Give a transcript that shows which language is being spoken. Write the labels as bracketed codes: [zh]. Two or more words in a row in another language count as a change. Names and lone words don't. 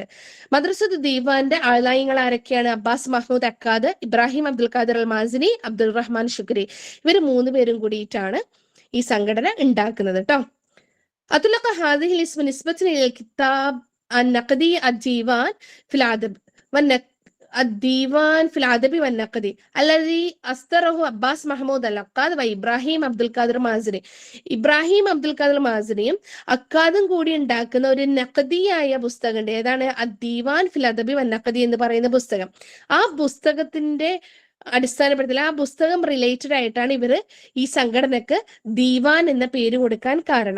[ml] മദ്രസത്ത് ദീവാന്റെ ആളായിങ്ങൾ ആരൊക്കെയാണ്? അബ്ബാസ് മഹ്മൂദ് അക്കാദ്, ഇബ്രാഹിം അബ്ദുൽ ഖാദിർ അൽ മാസിനി, അബ്ദുൾ റഹ്മാൻ ശുക്രി. ഇവർ 3 പേരും കൂടിയിട്ടാണ് ഈ സംഘടന ഉണ്ടാക്കുന്നത് കേട്ടോ. [ar] أطلق هذا الاسم نسبة إلى الكتاب النقد الديوان في الأدب. الديوان في الأدب والنقد الذي أصدره അബ്ബാസ് മഹ്മൂദ് അൽ അക്കാദ് ഇബ്രാഹിം അബ്ദുൽ ഖാദർ മാസിനി. [ml] ഇബ്രാഹിം അബ്ദുൽ ഖാദർ മാസിനിയും അക്കാദും കൂടി ഉണ്ടാക്കുന്ന ഒരു നഖദിയായ പുസ്തകമുണ്ട്. ഏതാണ്? അദ്ദീവാൻ ഫിൽ അദബി വന്നഖദി എന്ന് പറയുന്ന പുസ്തകം. ആ പുസ്തകത്തിന്റെ അടിസ്ഥാനപ്പെടുത്തി ആ പുസ്തകം റിലേറ്റഡ് ആയിട്ടാണ് ഇവര് ഈ സംഘടനക്ക് ദീവാൻ എന്ന പേര് കൊടുക്കാൻ കാരണം.